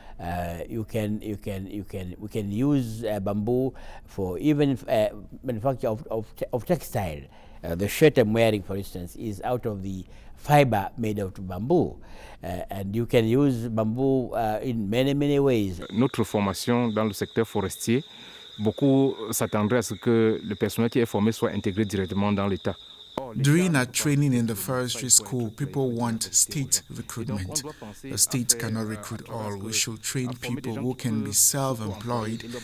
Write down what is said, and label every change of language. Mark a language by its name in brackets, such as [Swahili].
[English] We can use bamboo for even manufacture of textile. The shirt I'm wearing, for instance, is out of the fiber made of bamboo. And you can use bamboo in many ways. [French] Notre formation dans le secteur forestier, beaucoup s'attendraient à ce que le personnel qui est formé soit intégré directement dans l'État. [English] During our training in the forestry school, people want state recruitment. The state cannot recruit all. We should train people who can be self-employed.